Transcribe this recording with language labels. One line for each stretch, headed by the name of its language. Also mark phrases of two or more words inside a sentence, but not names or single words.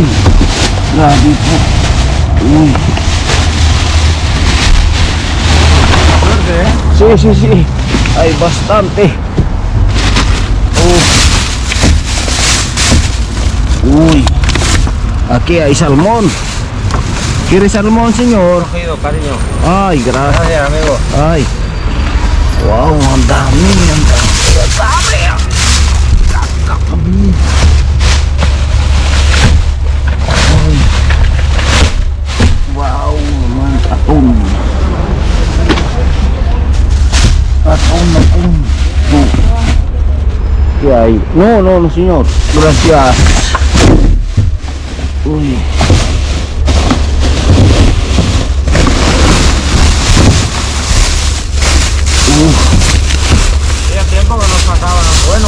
Filipino: Grabe po. Uy.
Spanish: Sí. Ay, bastante. Uy. Aquí hay salmón. ¿Quiere salmón, señor? Cogido, cariño. Ay, gracias. Gracias, amigo.
Filipino: Ay. Wow, ang dami. Ang dami. Ay. Wow, naman. Aton. Ay.
Spanish: No, señor. Gracias. Uy. Hacía tiempo que nos sacaban bueno,